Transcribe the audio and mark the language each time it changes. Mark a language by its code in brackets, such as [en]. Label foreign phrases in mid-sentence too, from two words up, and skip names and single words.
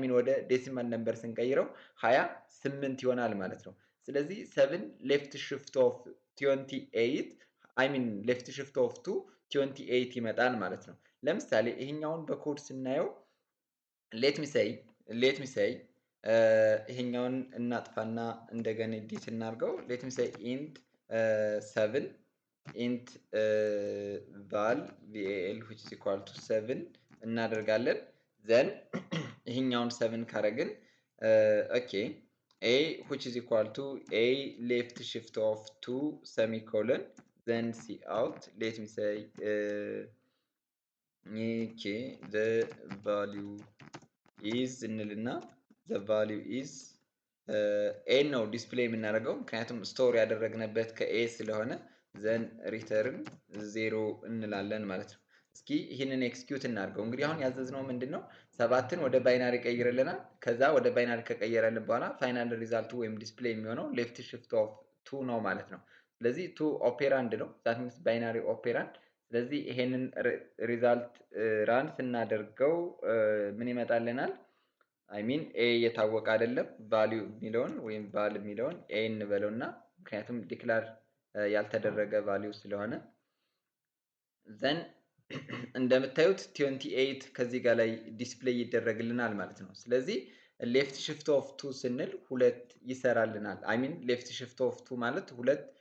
[am] ሚን ወደ [en] decimal number [am] ስንቀይረው 28 ይሆናል ማለት ነው። ስለዚህ [en] 7 left shift of 28 I mean left shift of 2 28 [am] ይመጣል ማለት ነው። ለምሳሌ ይሄኛውን በኮድ ስናየው [en] let me say [am] ይሄኛውን እናጥፋና እንደገና ኤዲት እናድርገው። [en] let me say int 7 int val which is equal to 7 እናደርጋለን። ዘን [am] ይሄኛውን 7 ካረግን [en] ኦኬ a which is equal to a left shift of 2 semicolon then see out let me say okay the value is [am] እንልና [en] the value is a [am] ነው ዲስፕሌይ የምናደርገው ምክንያቱም ስቶር ያደረግንበት ከኤ ስለሆነ [en] then return 0 [am] እንላለን ማለት ነው። እስኪ ይህንን ኤክስኪዩት እናድርገው። እንግዲህ አሁን ያዘዝነው ምንድነው? 7ን ወደ ባይናሪ ቀይረልናል። ከዛ ወደ ባይናሪ ከቀየረልን በኋላ [en] final result [am] ወይም ዲስፕሌይ የሚሆነው [en] left shift of 2 [am] ነው ማለት ነው። ስለዚህ 2 ኦፔራንድ ነው [en] that means binary operand [am] ስለዚህ ይሄንን [en] result run [am] ስናደርገው ምን ይመጣልናል? [en] I mean A [am] የታወቀ አይደለም ቫልዩ የሚለውን ወይም ቫል የሚለውን ኤ እንበለውና ምክንያቱም ዲክላር ያልተደረገ ቫልዩ ስለሆነ ዘን እንደምታዩት 28 ከዚህ ጋር ላይ ዲስፕሌይ ይደረግልናል ማለት ነው። ስለዚህ [en] left shift of two [am] ስንል ሁለት ይሰራልናል። [en] I mean left shift of two [am] ማለት ሁለት